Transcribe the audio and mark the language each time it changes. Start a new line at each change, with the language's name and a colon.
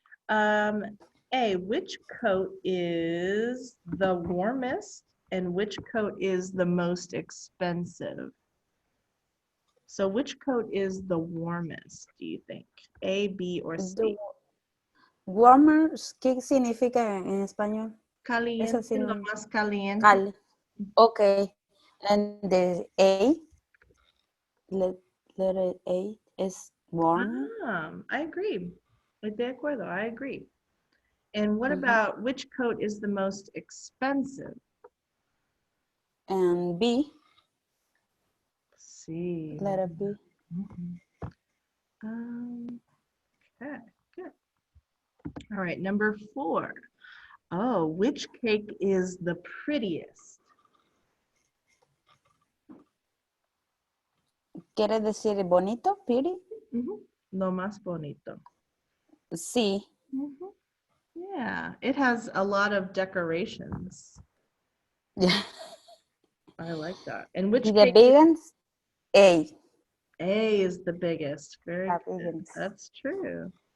English: A, which coat is the warmest and which coat is the most expensive? So which coat is the warmest, do you think? A, B, or C? Warmer,
Spanish: ¿qué significa en español? Caliente, Eso sí, lo no. más caliente.
English: Cal. Okay. And the A, letter A is warmer. I agree.
Spanish: De acuerdo,
English: I agree. And what about which coat is the most expensive? And B, C. letter B. Okay, good. All right, number 4. Oh, which cake is the prettiest?
Spanish: ¿Quiere decir bonito,
English: pretty?
Spanish: Lo más bonito. Sí.
English: Yeah, it has a lot of decorations. Yeah. I like that. And which The cake? big ones, A. A is the biggest. Very good. Biggest. That's true.